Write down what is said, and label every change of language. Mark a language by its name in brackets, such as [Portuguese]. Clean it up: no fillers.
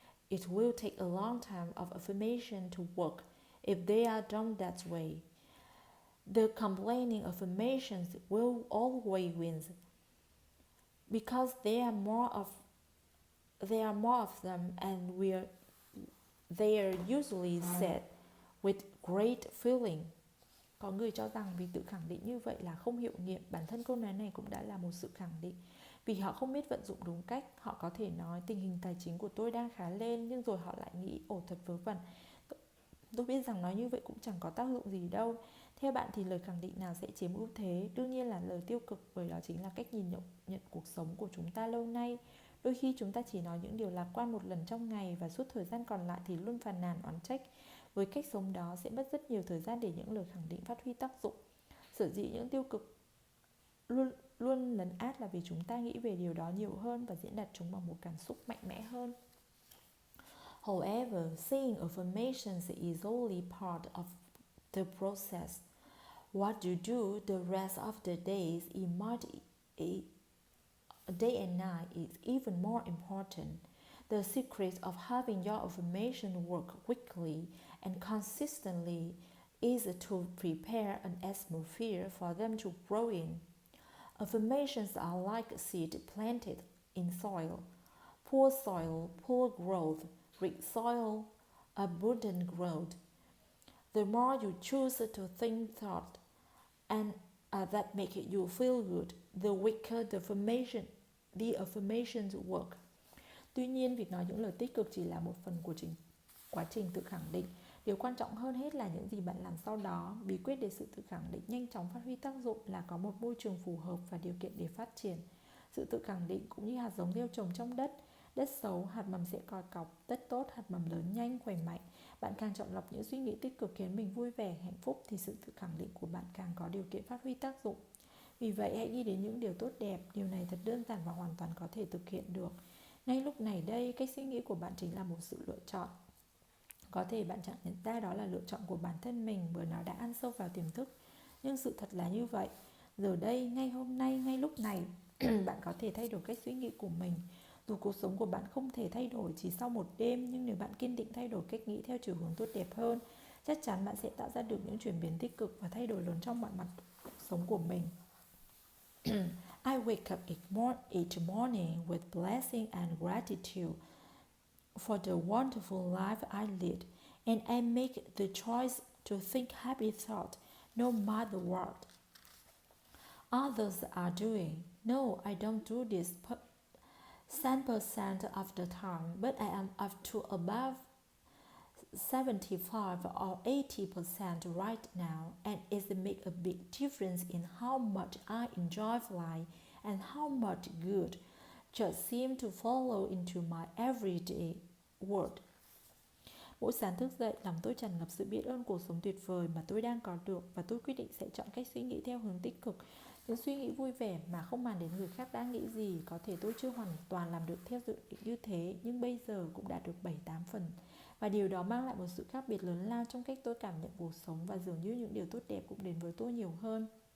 [English] It will take a long time of affirmation to work if they are done that way. The complaining affirmations will always win because there are more of them, and they are usually said with great feeling. [Vietnamese] Có người cho rằng vì tự khẳng định như vậy là không hiệu nghiệm. Bản thân câu nói này cũng đã là một sự khẳng định. Vì họ không biết vận dụng đúng cách, họ có thể nói tình hình tài chính của tôi đang khá lên, nhưng rồi họ lại nghĩ ồ thật vớ vẩn. Tôi biết rằng nói như vậy cũng chẳng có tác dụng gì đâu. Theo bạn thì lời khẳng định nào sẽ chiếm ưu thế? Đương nhiên là lời tiêu cực, bởi đó chính là cách nhìn nhận cuộc sống của chúng ta lâu nay. Đôi khi chúng ta chỉ nói những điều lạc quan một lần trong ngày và suốt thời gian còn lại thì luôn phàn nàn oán trách. Với cách sống đó sẽ mất rất nhiều thời gian để những lời khẳng định phát huy tác dụng. Sở dĩ những tiêu cực luôn lấn át là vì chúng ta nghĩ về điều đó nhiều hơn và diễn đạt chúng bằng một cảm xúc mạnh mẽ hơn. [English] However, saying affirmations is only part of the process. What you do the rest of the days day and night is even more important. The secret of having your affirmation work quickly and consistently is to prepare an atmosphere for them to grow in. Affirmations are like a seed planted in soil. Poor growth. Rich soil, abundant growth. The more you choose to think thoughts and that make you feel good, the weaker the affirmations work. [Vietnamese] Tuy nhiên, việc nói những lời tích cực chỉ là một phần của quá trình tự khẳng định. Điều quan trọng hơn hết là những gì bạn làm sau đó. Bí quyết để sự tự khẳng định nhanh chóng phát huy tác dụng là có một môi trường phù hợp và điều kiện để phát triển. Sự tự khẳng định cũng như hạt giống gieo trồng trong đất. Đất xấu, hạt mầm sẽ còi cọc. Đất tốt, hạt mầm lớn nhanh, khỏe mạnh. Bạn càng chọn lọc những suy nghĩ tích cực khiến mình vui vẻ, hạnh phúc thì sự tự khẳng định của bạn càng có điều kiện phát huy tác dụng. Vì vậy, hãy nghĩ đến những điều tốt đẹp. Điều này thật đơn giản và hoàn toàn có thể thực hiện được. Ngay lúc này đây, cách suy nghĩ của bạn chính là một sự lựa chọn. Có thể bạn chẳng nhận ra đó là lựa chọn của bản thân mình bởi nó đã ăn sâu vào tiềm thức. Nhưng sự thật là như vậy. Giờ đây, ngay hôm nay, ngay lúc này, bạn có thể thay đổi cách suy nghĩ của mình. Dù cuộc sống của bạn không thể thay đổi chỉ sau một đêm, nhưng nếu bạn kiên định thay đổi cách nghĩ theo chiều hướng tốt đẹp hơn, chắc chắn bạn sẽ tạo ra được những chuyển biến tích cực và thay đổi lớn trong mọi mặt cuộc sống của mình. [English] I wake up each morning with blessing and gratitude for the wonderful life I lead, and I make the choice to think happy thoughts no matter what others are doing. No, I don't do this 10% of the time, but I am up to above 75 or 80% right now, and it makes a big difference in how much I enjoy life and how much good just seems to follow into my everyday world. [Vietnamese] Mỗi sáng thức dậy, lòng tôi tràn ngập sự biết ơn cuộc sống tuyệt vời mà tôi đang có được, và tôi quyết định sẽ chọn cách suy nghĩ theo hướng tích cực. Những suy nghĩ vui vẻ mà không màng đến người khác đang nghĩ gì. Có thể tôi chưa hoàn toàn làm được theo dự định như thế, nhưng bây giờ cũng đã được 7-8 phần. Và điều đó mang lại một sự khác biệt lớn lao trong cách tôi cảm nhận cuộc sống, và dường như những điều tốt đẹp cũng đến với tôi nhiều hơn.